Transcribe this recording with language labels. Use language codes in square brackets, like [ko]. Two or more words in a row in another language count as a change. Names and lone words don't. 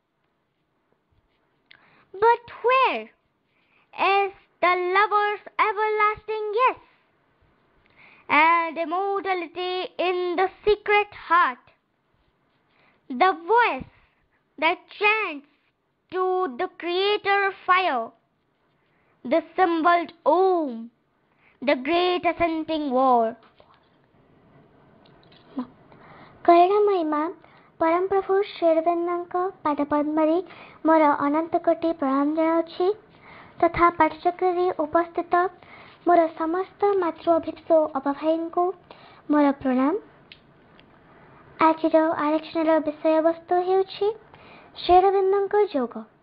[en] But where is the lover's everlasting yes and immortality in the secret heart? The voice that chants to the Creator fire, the symboled Om, the great ascending war. [or] କରୁଣାମୟୀ ମା ପରମ ପ୍ରଭୁ ଶ୍ରୀ ଅରବିନ୍ଦଙ୍କ ପାଦପଦ୍ମରେ ମୋର ଅନନ୍ତ କୋଟି ପ୍ରଣାମ ଜଣାଉଛି ତଥା ପାଠଚକ୍ରରେ ଉପସ୍ଥିତ ମୋର ସମସ୍ତ ମାତୃଅଭିପ୍ସ ଅପଭାଇଙ୍କୁ ମୋର ପ୍ରଣାମ। ଆଜିର ଆଲୋଚନାର ବିଷୟବସ୍ତୁ ହେଉଛି ଶ୍ରୀ ଅରବିନ୍ଦଙ୍କ ଯୋଗ।